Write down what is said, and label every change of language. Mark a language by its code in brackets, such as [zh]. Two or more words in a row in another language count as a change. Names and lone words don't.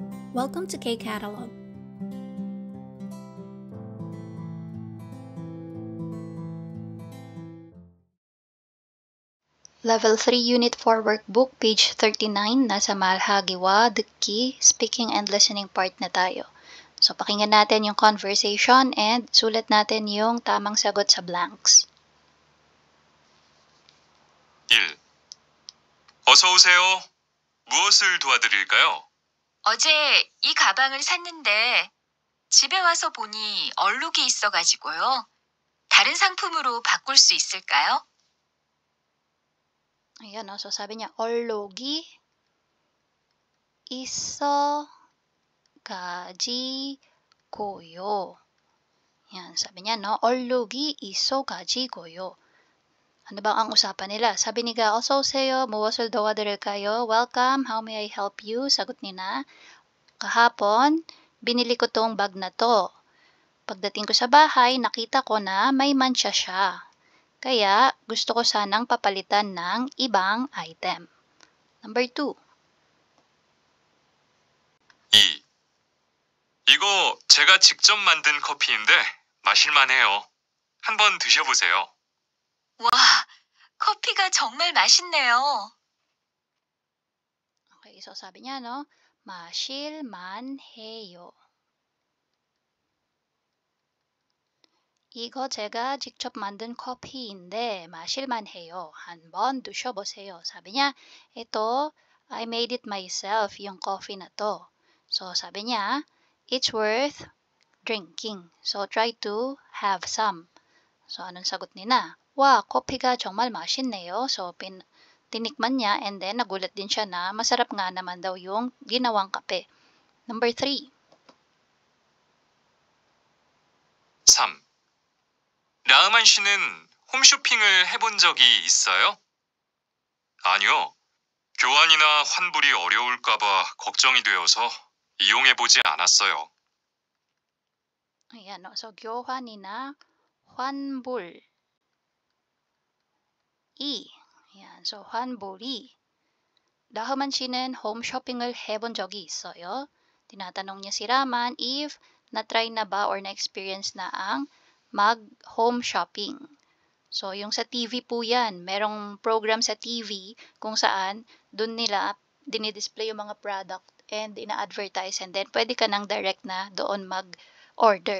[en] Welcome to K-Catalog. Level 3 Unit 4 Workbook, page 39, nasa Malhagiwa, Dukki, speaking and listening part [tl] na tayo. So, pakinggan natin yung conversation and sulat natin yung tamang sagot sa blanks. 1. [ko] 어서 오세요. 무엇을 도와드릴까요? 어제 이 가방을 샀는데 집에 와서 보니 얼룩이 있어가지고요. 다른 상품으로 바꿀 수 있을까요? [tl] Ayan, no? So sabi niya, [ko] 얼룩이 있어가지고요. [tl] Yan, sabi niya, no? [ko] 얼룩이 있어가지고요. [tl] Ano bang ang usapan nila? Sabi ni Ga, [ko] 어서 오세요. 무엇을 도와드릴까요? [en] Welcome. How may I help you? [tl] Sagot ni na, kahapon, binili ko tong bag na to. Pagdating ko sa bahay, nakita ko na may mantsa siya. Kaya, gusto ko sanang papalitan ng ibang item. [en] Number 2. 2. [ko] 이거 제가 직접 만든 커피인데 마실만해요. 한번 드셔보세요. 와, 커피가 정말 맛있네요. [tl] Okay, so sabi niya, no? [ko] 마실만해요. 이거 제가 직접 만든 커피인데 마실만해요. 한번 드셔보세요. [tl] Sabi niya, ito, [en] I made it myself, [tl] yung coffee na to. So, sabi niya, [en] it's worth drinking. So, try to have some. So, [tl] anong sagot ni na? [ko] Wow, 커피가 정말 맛있네요. [tl] So, tinikman niya and then nagulat din siya na masarap nga naman daw yung ginawang kape. [en] Number 3. 3. [ko] 라흐만 씨는 홈쇼핑을 해본 적이 있어요? 아니요. 교환이나 환불이 어려울까봐 걱정이 되어서 이용해보지 않았어요. Ayan, no? So, 교환이나 환불. Ayan, so 환불이. 라흐만 씨는 [en] home shopping [ko] 을 해본 적이 있어요. [tl] Tinatanong niya si Raman if na-try na ba or na-experience na ang mag-home shopping. So, yung sa TV po yan, merong program sa TV kung saan dun nila dinidisplay yung mga product and ina-advertise and then pwede ka nang direct na doon mag-order.